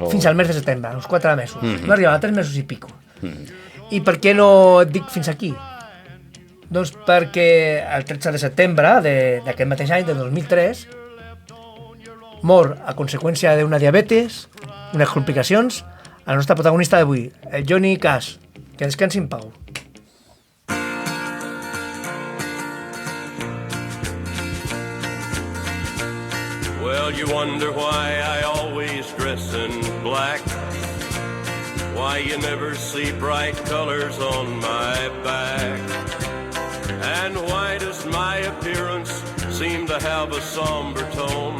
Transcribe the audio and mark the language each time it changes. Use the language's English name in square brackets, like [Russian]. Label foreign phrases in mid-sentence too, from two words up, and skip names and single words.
[Catalan] Fins al mes de setembre, uns 4 mesos. No arribava a 3 mesos i pico. I per què no et dic fins aquí? Doncs perquè el 13 de setembre d'aquest mateix any, del 2003, mor a conseqüència d'una diabetes, unes complicacions, el nostre protagonista d'avui, el Johnny Cash. Que descansi en pau. [English] Well, you wonder why I always dress in black, why you never see bright colors on my back, and why does my appearance seem to have a somber tone?